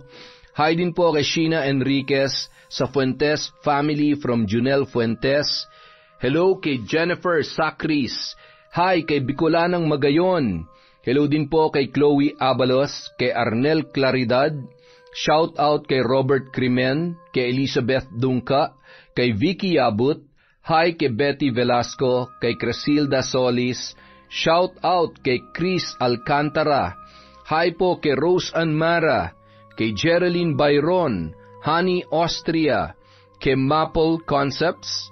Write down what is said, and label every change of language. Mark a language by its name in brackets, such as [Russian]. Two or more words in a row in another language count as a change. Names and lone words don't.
[Filipino] Hi din po kay Sheena Enriquez sa Fuentes family from Junel Fuentes. Hello kay Jennifer Sacris. Hi kay Bicolanang Magayon. Hello din po kay Chloe Abalos, kay Arnel Claridad. [English] Shout out [Filipino] kay Robert Crimen, kay Elizabeth Dungka, kay Vicky Yabut. Hi kay Betty Velasco, kay Cresilda Solis. [English] Shout out [Filipino] kay Chris Alcantara. Hi po kay Rose Anmara, kay Geraldine Byron, Honey Austria, kay Maple Concepts.